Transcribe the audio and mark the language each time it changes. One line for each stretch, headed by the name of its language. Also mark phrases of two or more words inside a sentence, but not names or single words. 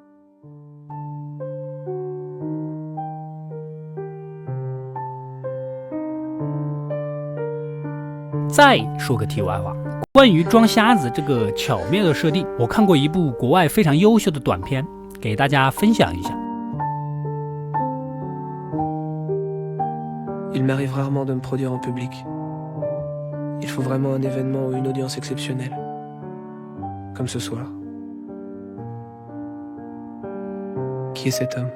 Chinese: 再说个题外话，关于装瞎子这个巧妙的设定，我看过一部国外非常优秀的短片，给大家分享一下。
French: Il m'arrive rarement de me produire en public. Il faut vraiment un événement ou une audience exceptionnelle, comme ce soir. Qui est cet homme?